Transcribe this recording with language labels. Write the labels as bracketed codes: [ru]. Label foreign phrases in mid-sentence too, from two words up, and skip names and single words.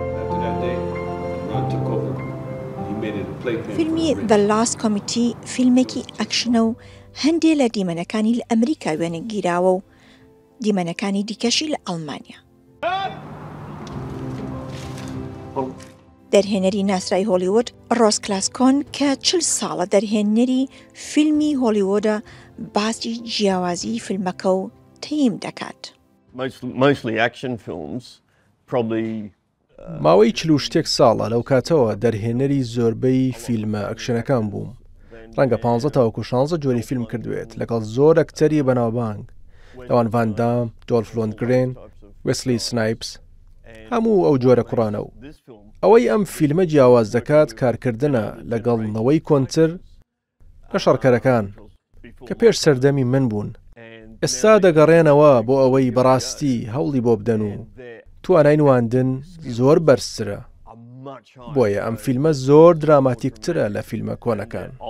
[ckb] فیلمی The Last Committee فیلمێکی ئەکشنە و هەندێک لە دیمەنەکانی لە ئەمریکا وێنەگیراوە و دیمەنەکانی دیکەشی لە ئەڵمانیا. دەرهێنەری ناسرای هۆلیوود ڕۆز کلاسکۆن کە 40 ساڵە دەرهێنەری فیلمی هۆلیوودە باسی جیاوازی فیلمەکە و تیم دەکات. [en] Mostly action films, probably [ckb] ماوەی 40 ساڵە لەو کاتەوە دەرهێنەری زۆربەی فیلمە ئەکشنەکان بووم ڕەنگە 15 تاوەکو 16 جۆری فیلم کردوێت لەگەڵ زۆر ئەکتەری بەناوبانگ لەوان ڤاندام، دۆلف لۆندگرێن، وێسلی سنایپس هەموو ئەو جۆرە کوڕانە و ئەوەی ئەم فیلمە جیاواز دەکات کارکردنە لەگەڵ کۆنتر لە شەڕکەرەکان کە پێش سەردەمی من بوون ئێستا دەگەڕێنەوە بۆ ئەوەی بەڕاستی هەوڵی بۆ بدەن و توانای نواندن زۆر بەرزترە بۆیە ئەم فیلمە زۆر دراماتیکترە لە فیلمە کۆنەکان.